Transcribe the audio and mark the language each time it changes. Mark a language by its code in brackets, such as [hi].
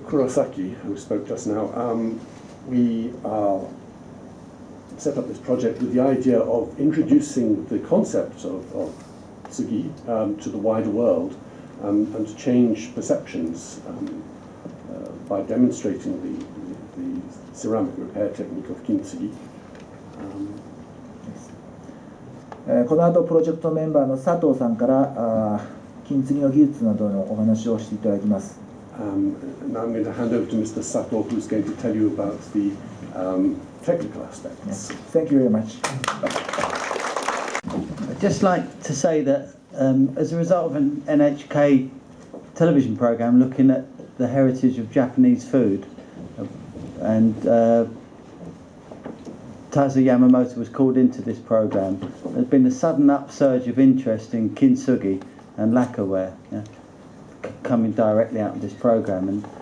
[en] Kurosaki, who spoke just now, we set up this project with the idea of introducing the concept of tsugi to the wider world and to change perceptions by demonstrating the ceramic repair technique of kintsugi. [ja] この後プロジェクトメンバーの佐藤さんから金継ぎの技術などのお話をしていただきます。 [en] Now I'm going to hand over to Mr. Sato, who's going to tell you about the technical aspects. Yes. Thank you very much. I'd just like to say that as a result of an NHK television programme looking at the heritage of Japanese food, and Tazo Yamamoto was called into this programme, there's been a sudden upsurge of interest in Kintsugi and lacquerware, coming directly out of this programme.